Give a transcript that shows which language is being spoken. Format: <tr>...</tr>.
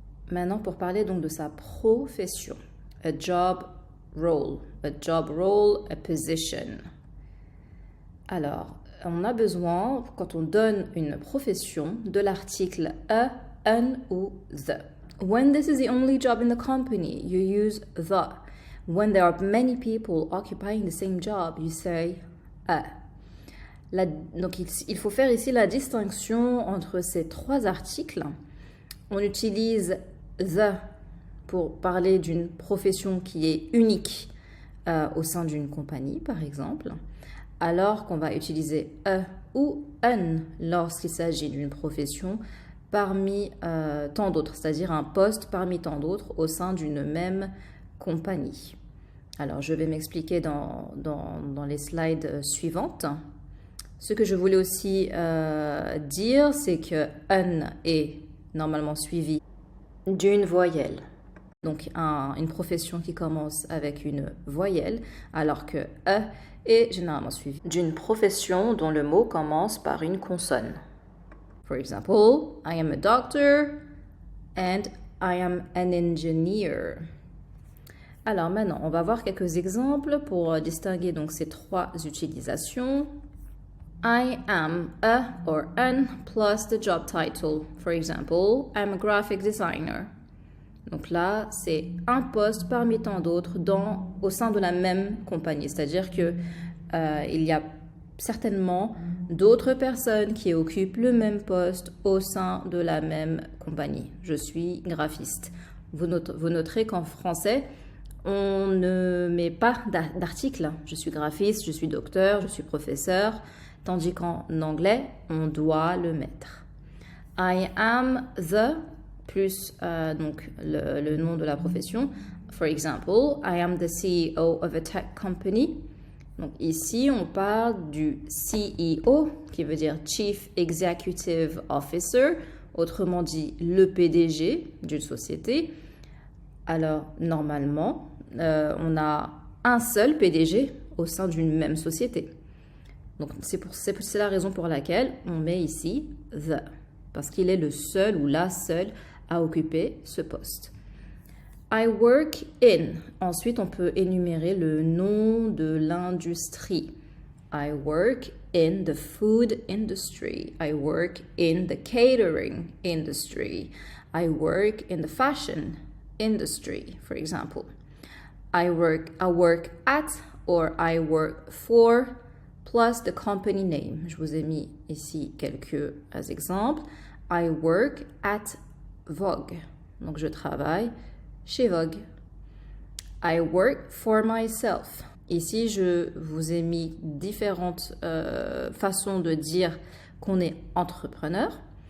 <fr>Maintenant, pour parler donc de sa profession.</fr> <en>A job role. A job role, a position.</en> <fr>Alors, on a besoin, quand on donne une profession, de l'article a, an ou the.</fr> <en>When this is the only job in the company, you use the. When there are many people occupying the same job, you say a.</en> <fr>Donc, il faut faire ici la distinction entre ces 3 articles. On utilise the pour parler d'une profession qui est unique au sein d'une compagnie, par exemple, alors qu'on va utiliser a ou un lorsqu'il s'agit d'une profession parmi tant d'autres, c'est-à-dire un poste parmi tant d'autres au sein d'une même compagnie. Alors, je vais m'expliquer dans les slides suivantes. Ce que je voulais aussi dire, c'est que un est normalement suivi d'une voyelle. Donc, une profession qui commence avec une voyelle, alors que a est généralement suivi d'une profession dont le mot commence par une consonne.</fr> <en>For example, I am a doctor and I am an engineer.</en> <fr>Alors maintenant, on va voir quelques exemples pour distinguer donc ces trois utilisations.</fr> <en>I am a or an plus the job title. For example, I'm a graphic designer.</en> <fr>Donc là, c'est un poste parmi tant d'autres au sein de la même compagnie. C'est-à-dire que il y a certainement d'autres personnes qui occupent le même poste au sein de la même compagnie. Je suis graphiste. Vous noterez qu'en français, on ne met pas d'article. Je suis graphiste, je suis docteur, je suis professeur. Tandis qu'en anglais, on doit le mettre.</fr> <en>I am the</en> <fr>plus donc le nom de la profession.</fr> <en>For example, I am the CEO of a tech company.</en> <fr>Donc ici, on parle du CEO, qui veut dire Chief Executive Officer, autrement dit le PDG d'une société. Alors, normalement, on a un seul PDG au sein d'une même société. Donc, c'est la raison pour laquelle on met ici the, parce qu'il est le seul ou la seule à occuper ce poste.</fr> <en>I work in.</en> <fr>Ensuite, on peut énumérer le nom de l'industrie.</fr> <en>I work in the food industry. I work in the catering industry. I work in the fashion industry, for example. I work at or I work for plus the company name.</en> <fr>Je vous ai mis ici quelques exemples.</fr> <en>I work at Vogue.</en> <fr>Donc, je travaille chez Vogue.</fr> <en>I work for myself.</en> <fr>Ici, je vous ai mis différentes façons de dire qu'on est entrepreneur.</fr>